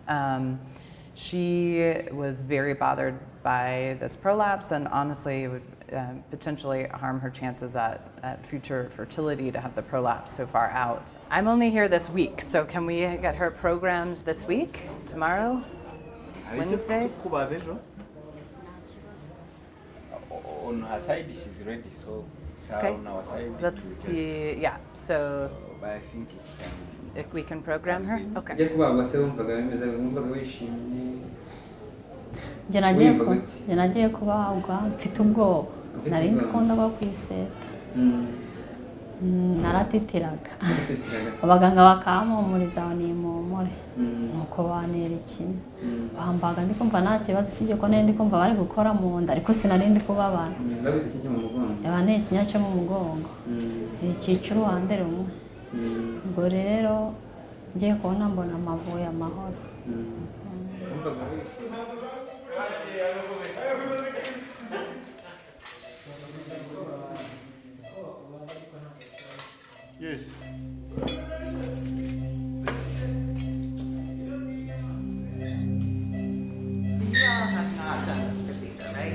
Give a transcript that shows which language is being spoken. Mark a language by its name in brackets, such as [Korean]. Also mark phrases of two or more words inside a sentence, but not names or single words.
[English] She was very bothered by this prolapse, and honestly it would potentially harm her chances at future fertility to have the prolapse so far out. I'm only here this week, so can we get her programmed this week? Tomorrow? Wednesday? [Kinyarwanda] Kubaza ejo. [English] On her side she's ready, so Okay. on our side. So let's see, yeah, so But I think it can. if we can program her? Okay. [Kinyarwanda] ujya kubagwa se wumvaga bimeze wumvaga wishimye njye nagiye kubagwa mfite ubwoba nari nzi ko ndagwa ku iseta naratitiraga abaganga bakampumuriza ngo nimpumure nuko bantera ikinya bambaga ndi kumva nta kibazo usibye ko nari ndi kumva bari gukora mu nda ariko sinari ndi kubabara yabanteye ikinya cyo mu mugongo cyica uruhande rumwe ubwo rero ngiye kubona mbona amavuye amahoro. [English] Yes. So you all have not done this procedure, right?